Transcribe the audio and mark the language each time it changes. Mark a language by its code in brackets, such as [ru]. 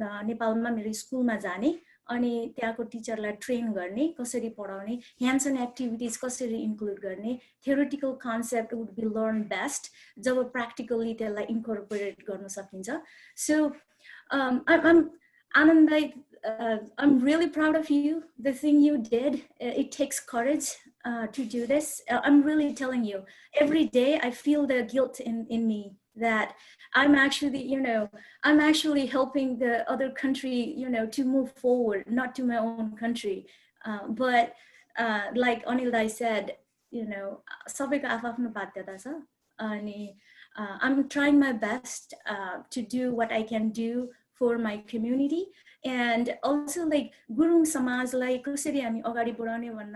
[ne] नेपालमा मेरो स्कुलमा जाने अनि त्यहाँको टिचरलाई ट्रेन गर्ने कसरी पढाउने ह्यान्ड्स अन एक्टिभिटीज कसरी इन्क्लुड गर्ने [en] theoretical concept would be learned best [ne] job practically त्यसलाई इन्कर्पोरेट गर्न सकिन्छ [en] so I'm Anand, I'm really proud of you. The thing you did, it takes courage to do this. I'm really telling you, every day I feel the guilt in me that I'm actually helping the other country, to move forward, not to my own country. But like Anil said, [ne] sabaiको आफ्नो बाध्यता छ [en] अनि I'm trying my best to do what I can do for my community and also like Gurung [ne] समाजलाई कसरी हामी अगाडि बढाउने